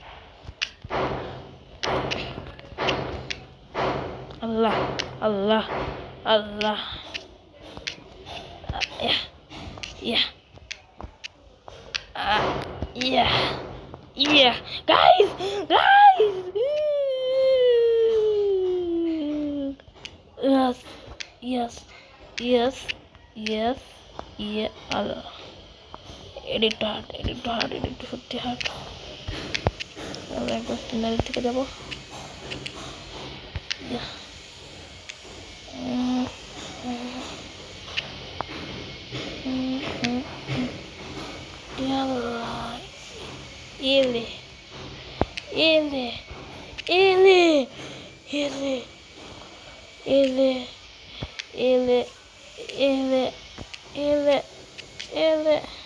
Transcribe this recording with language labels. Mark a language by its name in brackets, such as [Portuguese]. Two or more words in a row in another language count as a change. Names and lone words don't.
[Bangla] আল্লাহ আল্লাহ আল্লাহ, ইয়া ইয়া ইয়া [English] guys guys, yes yes yes yes yeah [Bangla] আল্লাহ, এডিট সত্যি হার্ড। আমরা একবার সিনারি থেকে যাবো। Ele, ele, ele, ele, ele, ele, ele, ele, ele.